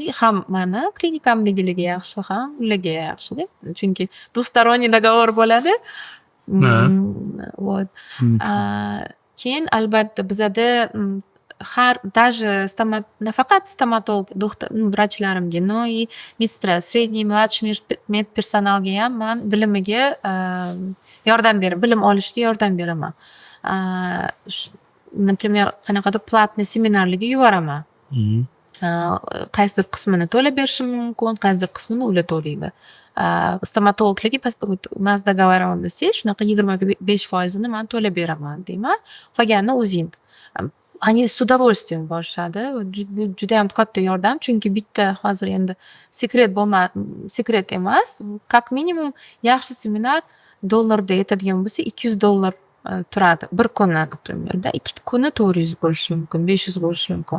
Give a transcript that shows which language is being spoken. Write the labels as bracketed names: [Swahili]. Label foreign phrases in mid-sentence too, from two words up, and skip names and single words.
[Uzbek] Ham meni klinikamdagilarga yaxshi, ham ularga yaxshi-da. Chunki [Russian] двусторонний договор [Uzbek] bo'ladi. Вот. Keyin albatta bizada har даже nafaqat stomatolog doktor vrachlarimga, [Russian] no и медсестра, средний, младший [Uzbek] medpersonalga ham men bilimiga yordam beraman, bilim olishga yordam beraman. Например, qanaqadir platniy seminarlarga yuboraman. Qaysidir qismini to'lab berishim mumkin, qaysidir qismini ular to'laydi. Stomatologlarga [Russian] у нас договоренность есть, [Uzbek] shunaqa 25% men to'lab beraman deyman. Qolganini o'zing. [Russian] Они с удовольствием [Uzbek] borishadi. Bu juda ham katta yordam, chunki bitta hozir endi sekret emas. Как minimum yaxshi seminar dollarda yetadigan bo'lsa $200 turadi. Bir kuni, например, 2 kuni 400 bo'lishi mumkin, 500 bo'lishi mumkin.